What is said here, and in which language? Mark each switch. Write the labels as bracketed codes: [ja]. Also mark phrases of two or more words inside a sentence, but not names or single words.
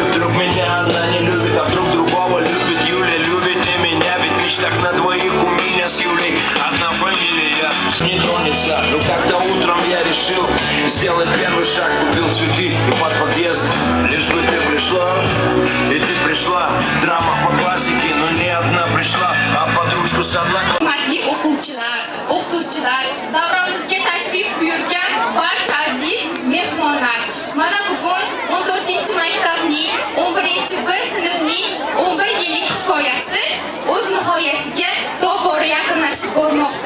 [ru] Вдруг меня она не любит, а вдруг другого любит. Юля любит и меня, ведь в мечтах на двоих у меня с Юлей одна фамилия не тронется. Но как-то утром я решил сделать первый шаг. Купил цветы и под подъезд. Лишь бы ты пришла, и ты пришла. Драма по классике, но не одна пришла, а подружку с одной. [uz] Hurmatli o'quvchilar, davramizga tashrif buyurgan barcha aziz mehmonlar. Mana bugun 14-maktabning 11-B sinfning 11 yillik hikoyasi o'z nihoyasiga tobora yaqinlashib bormoqda.